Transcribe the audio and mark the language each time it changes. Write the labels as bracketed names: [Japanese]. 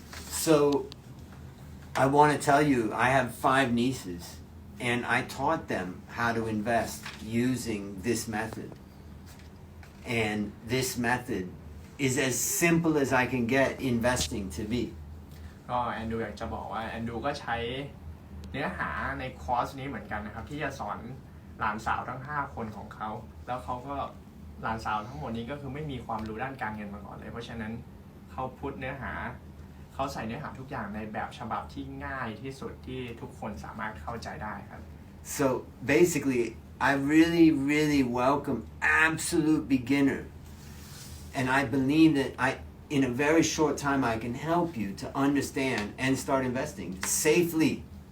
[English] So, I want to tell you, I have 5 nieces, and I taught them how to invest using this method. And this method is as simple as I can get investing to be. [Thai] ก็แอนดูอยากจะบอกว่าแอนดูก็ใช้เนื้อหาในคอร์สนี้เหมือนกันนะครับที่จะสอนหลานสาวทั้ง5คนของเขาแล้วเขาก็หลานสาวทั้งหมดนี้ก็คือไม่มีความรู้ด้านการเงินมาก่อนเลยเพราะฉะนั้นเขาพุทเนื้อหาเขาใส่เนื้อหาทุกอย่างในแบบฉบับที่ง่ายที่สุดที่ทุกคนสามารถเข้าใจได้ครับ [English] So basically, I really, really welcome absolute beginner. And I believe that in a very short time, I can help you to understand and start investing safely.